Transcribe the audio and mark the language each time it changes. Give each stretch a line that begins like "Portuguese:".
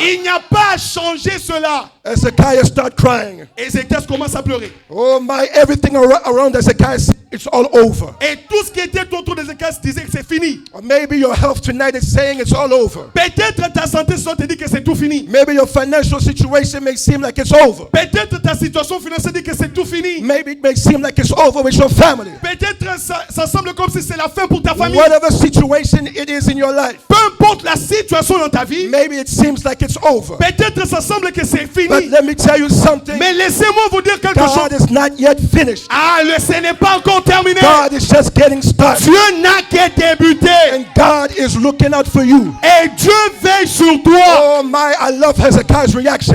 French: Il n'y a pas à changer cela.
English: Hezekiah start crying.
French: Ézéchias commence à pleurer.
English: Oh my, everything around Hezekiah, it's all over.
French: Et tout ce qui était autour d'Ézéchias disait que c'est fini.
English: Or maybe your health tonight is saying it's all over.
French: Peut-être ta santé ce soir te dit que c'est tout fini.
English: Maybe your financial situation may seem like it's over.
French: Peut-être ta situation financière dit que c'est tout fini.
English: Maybe it may seem like it's over with your family.
French: Peut-être ça semble comme si c'est la fin pour ta famille.
English: Whatever situation it is in your life,
French: Peu importe la situation dans ta vie,
English: maybe it seems like it's over.
French: peut-être ça semble que c'est fini.
English: But let me tell you something.
French: Mais laissez-moi vous dire quelque chose.
English: God is not yet finished.
French: Ce n'est pas encore terminé.
English: God is just getting started.
French: Dieu n'a qu'à débuter.
English: And God is looking out for you.
French: Et Dieu veille sur toi.
English: Oh my, I love Hezekiah's reaction.